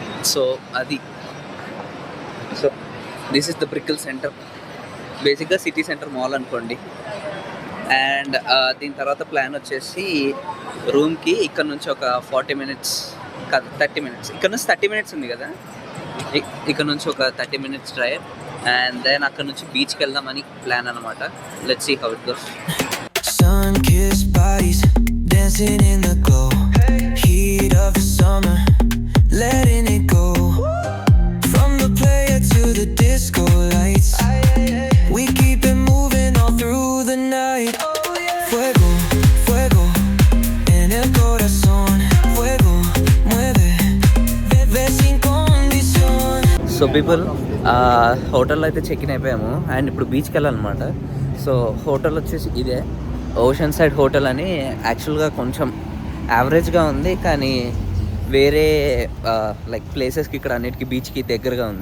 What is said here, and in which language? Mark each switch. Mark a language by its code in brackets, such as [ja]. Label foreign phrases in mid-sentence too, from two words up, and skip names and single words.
[en] సో అది సో this is the Brickell center, basically city center mall అనుకోండి. [te] అండ్ దీని తర్వాత ప్లాన్ వచ్చేసి రూమ్కి ఇక్కడ నుంచి ఒక 40 minutes కాదు 30 minutes, ఇక్కడ నుంచి 30 minutes ఉంది కదా, ఇక్కడ నుంచి ఒక [en] 30 minutes drive. and then [te] అక్కడ నుంచి బీచ్కి వెళ్దామని ప్లాన్ అనమాట. [en] Let's see how it goes. Sun-kissed bodies dancing in the glow. Heat of the summer, letting it go. From the player to the disco lights, we keep it moving all through the night. [es] Fuego, fuego, en el corazón. Fuego, mueve, bebé sin condición. [en] so people, [te] హోటల్లో అయితే [en] check in [te] అయిపోయాము అండ్ ఇప్పుడు బీచ్కి వెళ్ళాలన్నమాట. సో హోటల్ వచ్చేసి ఇదే [en] ocean side hotel [te] అని. యాక్చువల్గా కొంచెం యావరేజ్గా ఉంది, కానీ వేరే [en] like places [te] ఇక్కడ అన్నిటికీ బీచ్కి దగ్గరగా ఉంది.